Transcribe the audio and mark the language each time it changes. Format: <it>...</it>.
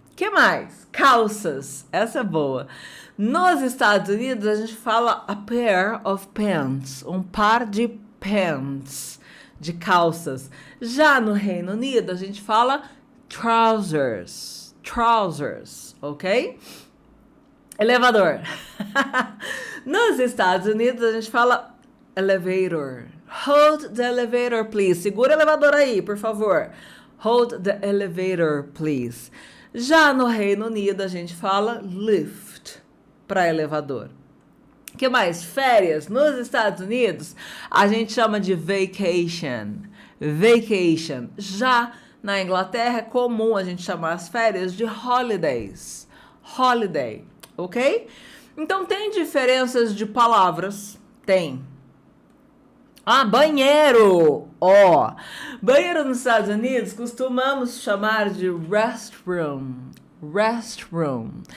<pt>Que mais? Calças. Essa é boa. Nos Estados Unidos, a gente fala</pt> <en>a pair of pants.</en> <pt>Um par de pants, de calças. Já no Reino Unido, a gente fala trousers. Trousers, ok? Elevador. Nos Estados Unidos, a gente fala elevator.</pt> <en>Hold the elevator, please.</en> <pt>Segura o elevador aí, por favor.</pt> <en>Hold the elevator, please.</en> <pt>Já no Reino Unido, a gente fala lift para elevador. O que mais? Férias. Nos Estados Unidos, a gente chama de vacation.</pt> <en>Vacation.</en> <pt>Já na Inglaterra, é comum a gente chamar as férias de holidays. Holiday, ok? Então, tem diferenças de palavras? Tem. Ah, banheiro! Ó, banheiro nos Estados Unidos costumamos chamar de restroom. Restroom.</pt>